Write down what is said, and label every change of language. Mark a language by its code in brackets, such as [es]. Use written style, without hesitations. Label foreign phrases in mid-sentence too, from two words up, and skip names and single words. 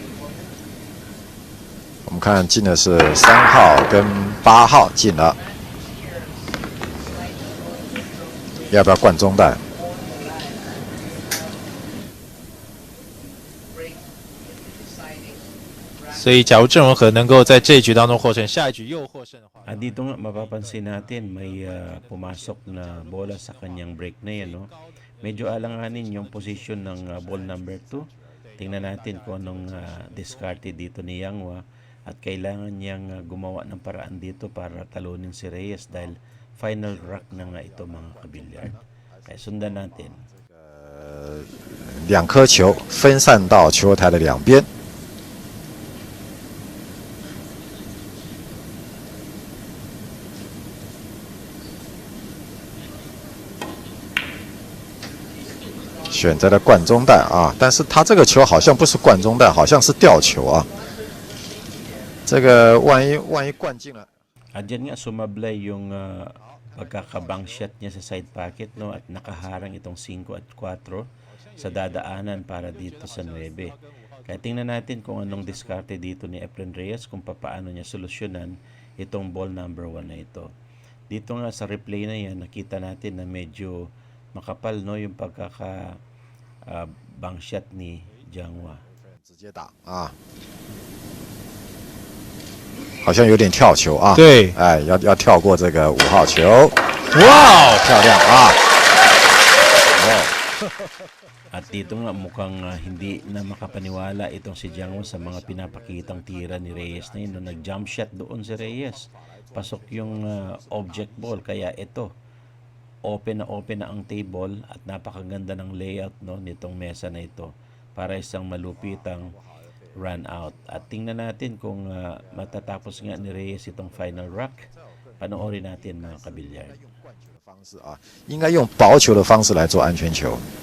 [zh] 我们看进的是3号跟8号进了。要不要灌中带？所以假如郑容和能够在这一局当中获胜，下一局又获胜的话， [tl] Dito nga mapapansin natin may pumasok na bola sa kanyang break na yan. No? Medyo alanganin yung position ng [en] ball number [tl] 2. Tingnan natin kung anong diskarte dito ni Yangwa. At kailangan niyang gumawa ng paraan dito para talunin si Reyes dahil [en] final rock [tl] na nga ito mga kabilyard. Kaya sundan natin. [zh] 2 颗球分散到球台的两边。选择了灌中弹啊，但是他这个球好像不是灌中弹，好像是吊球啊。这个万一灌进了， [tl] At dyan nga sumablay yung pagkakabang shot niya sa side pocket, no? At nakaharang itong 5 at 4 sa dadaanan para dito sa 9. Kaya tingnan natin kung anong diskarte dito ni Efren Reyes kung paano niya solusyonan itong [en] ball number [tl] 1 na ito. Dito nga sa replay na yan, nakita natin na medyo makapal, no, yung [en] bang shot [tl] ni Jianghua. [zh] 直接打啊，好像有点跳球啊。对，哎，要跳过这个5号球，哇，漂亮啊！ [tl] At dito nga mukhang hindi na makapaniwala itong si Jianghua sa mga pinapakitang tira ni Reyes na yun. No, nag- [en] jump shot [tl] doon si Reyes. Pasok yung [en] object ball. [tl] Kaya ito, open na ang table at napakaganda ng layout, no, nitong mesa na ito para isang malupitang [en] run out. [tl] At tingnan natin kung matatapos nga ni Reyes itong [en] final rock. [tl] Panoorin natin mga kabilyard. [zh] 方式啊，应该用薄球的方式来做安全球。